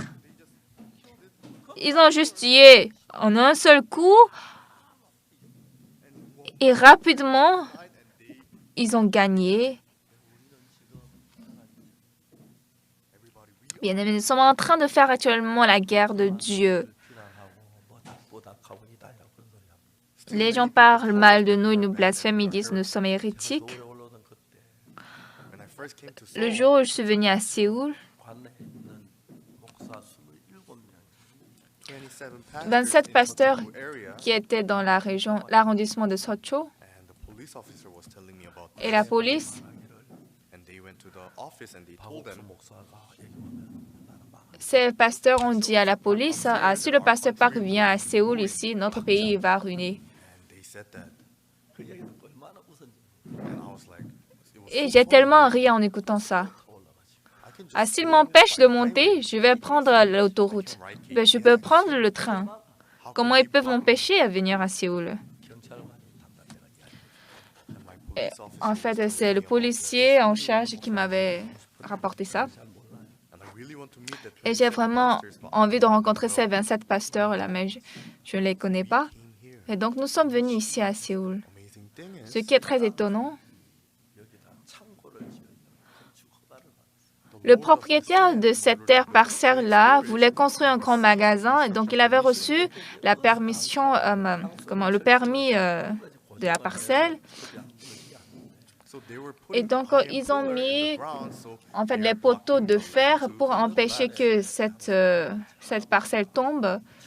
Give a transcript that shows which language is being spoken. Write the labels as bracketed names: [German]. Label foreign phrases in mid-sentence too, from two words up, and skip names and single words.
[French] Ils ont juste tué en un seul coup, et rapidement, ils ont gagné. Bien aimé, nous sommes en train de faire actuellement la guerre de Dieu. [Korean] 뽀닥뽀닥하고 이다야 그런 소리 하고 [French] Les gens parlent mal de nous, ils nous blasphèment, ils disent que nous sommes hérétiques. [Korean] 서울에 올라오던 그때 [French] Le jour où je suis venue à Séoul, [Korean] 관내에 있는 목사 27명 [French] 27 pasteurs qui étaient dans la région, l'arrondissement de Socho, et la police, [Korean] 박옥수 목사가 얘기하면 나는 막 [French] ces pasteurs ont dit à la police, ah, si le pasteur Park vient à Séoul ici, notre pays va ruiner. [Korean] 그 얘기 듣고 얼마나 웃었는지 [French] Et j'ai tellement ri en écoutant ça. Ah, s'il m'empêche de monter, je vais prendre l'autoroute. Ben, je peux prendre le train. Comment ils peuvent m'empêcher à venir à Séoul? [Korean] 경찰관이 담당자가 [French] Et, en fait, c'est le policier en charge qui m'avait rapporté ça. Et j'ai vraiment envie de rencontrer ces 27 pasteurs-là, mais je ne les connais pas. Et donc, nous sommes venus ici à Séoul. Ce qui est très étonnant, [Korean] 여기다 창고를 지으려고 건축 허가를 받았어요. [French] le propriétaire de cette terre parcelle-là voulait construire un grand magasin, et donc il avait reçu la permission, le permis de la parcelle. Et donc, ils ont mis en fait les poteaux de fer pour empêcher que cette parcelle tombe.